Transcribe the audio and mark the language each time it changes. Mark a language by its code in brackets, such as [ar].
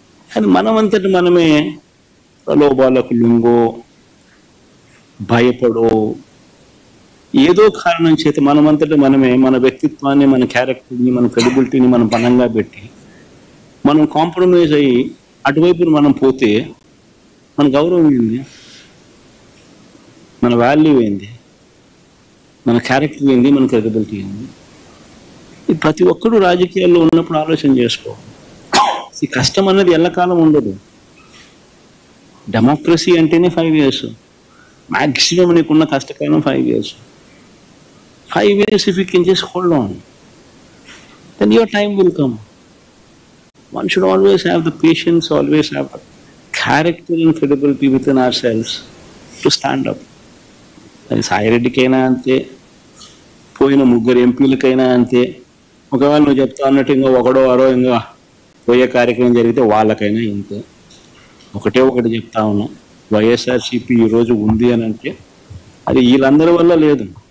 [te] కానీ మనమంతటి మనమే ప్రలోభాలకు లొంగో, భయపడో, ఏదో కారణం చేత మనమంతటి మనమే మన వ్యక్తిత్వాన్ని, మన క్యారెక్టర్ని, మన క్రెడిబిలిటీని మనం బలంగా పెట్టి మనం కాంప్రమైజ్ అయ్యి అటువైపు మనం పోతే మన గౌరవం ఏంది, మన వాల్యూ ఏంది, మన క్యారెక్టర్ ఏంది, మన క్రెడిబిలిటీ ఏంది? ఇది ప్రతి ఒక్కరూ రాజకీయాల్లో ఉన్నప్పుడు ఆలోచన చేసుకోవాలి. ఈ కష్టం అన్నది ఎల్లకాలం ఉండదు. డెమోక్రసీ అంటేనే 5 years, మ్యాక్సిమం నీకున్న కష్టకాలం 5 years. [en] 5 years if you can just hold on, then your time will come. One should always have the patience, always have the character and credibility within ourselves to stand up. [te] అది సాయిరెడ్డికైనా అంతే, పోయిన 3 ఎంపీలకైనా అంతే. ఒకవేళ నువ్వు చెప్తా అన్నట్టు ఇంకా ఒకడో అరో ఇంకా పోయే కార్యక్రమం జరిగితే వాళ్ళకైనా ఇంతే. ఒకటి చెప్తా ఉన్నా, వైఎస్ఆర్సీపీ ఈరోజు ఉంది అని అంటే అది వీళ్ళందరి వల్ల లేదు.